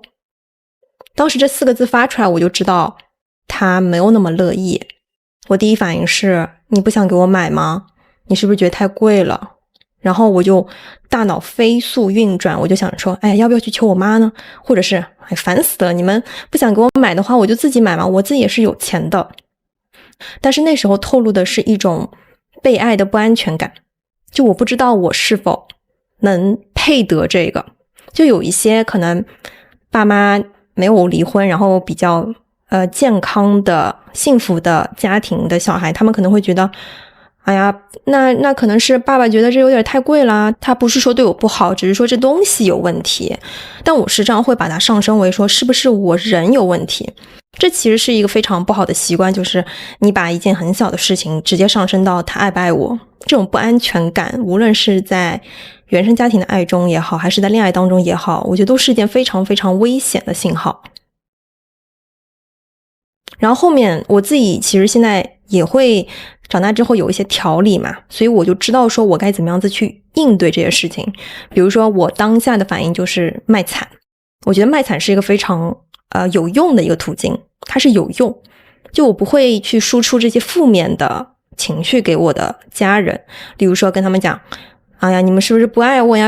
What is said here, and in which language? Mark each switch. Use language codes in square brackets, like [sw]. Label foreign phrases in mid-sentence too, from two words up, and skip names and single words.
[zh] 當時這4個字發出來，我就知道他沒有那麼樂意。我第一反應是，你不想給我買嗎？你是不是覺得太貴了？然後我就大腦飛速運轉，我就想說，哎，要不要去求我媽呢？或者是，哎，煩死了，你們不想給我買的話，我就自己買嘛，我自己也是有錢的。但是那時候透露的是一種被愛的不安全感，就我不知道我是否能配得這個。就有一些可能爸媽沒有離婚，然後比較健康的幸福的家庭的小孩，他們可能會覺得，哎呀，那可能是爸爸覺得這有點太貴啦，他不是說對我不好，只是說這東西有問題。但我時常會把它上升為說，是不是我人有問題？這其實是一個非常不好的習慣，就是你把一件很小的事情直接上升到他愛不愛我，這種不安全感，無論是在原生家庭的愛中也好，還是在戀愛當中也好，我覺得都是一件非常非常危險的信號。然後後面我自己其實現在也會長大之後有一些條理嘛，所以我就知道說我該怎麼樣子去應對這些事情。比如說我當下的反應就是賣慘，我覺得賣慘是一個非常有用的一個途徑，它是有用，就我不會去輸出這些負面的情緒給我的家人，例如說跟他們講，哎呀，你們是不是不愛我呀？